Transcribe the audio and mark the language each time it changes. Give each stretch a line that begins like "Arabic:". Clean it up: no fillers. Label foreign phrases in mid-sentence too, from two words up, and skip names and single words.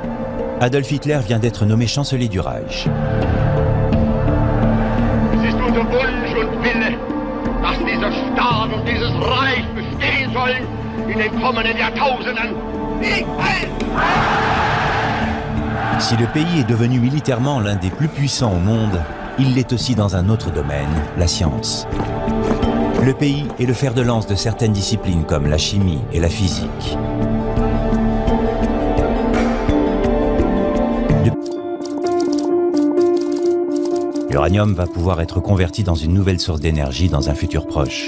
French: Adolf Hitler vient d'être nommé chancelier du Reich.
German: Es ist unser Wunsch und Wille, dass dieser Staat und dieses Reich bestehen sollen in den kommenden Jahrtausenden.
French: Si le pays est devenu militairement l'un des plus puissants au monde, il l'est aussi dans un autre domaine, la science. Le pays est le fer de lance de certaines disciplines comme la chimie et la physique. L'uranium va pouvoir être converti dans une nouvelle source d'énergie dans un futur proche.